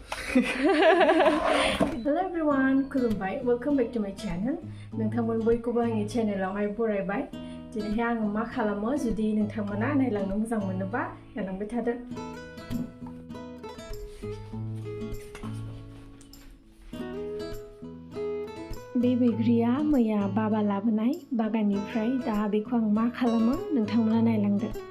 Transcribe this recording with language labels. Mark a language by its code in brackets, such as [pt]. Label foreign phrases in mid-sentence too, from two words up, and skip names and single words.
[en] Hello everyone, kulumbai. Welcome back to my channel. [brx] Nोंथांमोन बयखौबो आंनि चेनेलावहाय बरायबाय. दिनैहाय आङो मा खालामो जुदि नोंथांमोना नायलांनो मोजां मोनोबा नायलांबाय थादो. बे बैग्रिया मैया बाबा लाबोनाय बागाननिफ्राय दा बेखौ आं मा खालामो नोंथांमोना नायलांदो.